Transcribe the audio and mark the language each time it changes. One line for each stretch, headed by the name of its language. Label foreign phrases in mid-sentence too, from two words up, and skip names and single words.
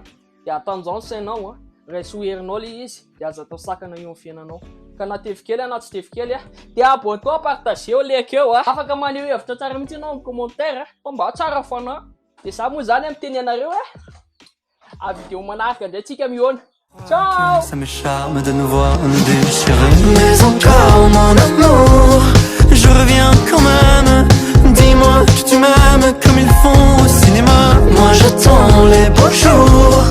Malagasy: Dia atanjao ny sainao raha sy ho herinao le izy dia aza atao sakana eo amin'ny fiainanao. Ka na tefy kely na tsy tefy kely dia abonnement partageo leka eo afaka maneho hevitra tsara mihitsy ianao amin'ny commentaire fa mba tsara fanahy. Dia za moa zany miteny anareo a vidéo manaraka indray tsika mihaona. Ciao!
French: Ça me charme de nous voir déchirés. Mais encore mon amour, je reviens quand même. Dis-moi que tu m'aimes comme ils font au cinéma. Moi j'attends les beaux jours.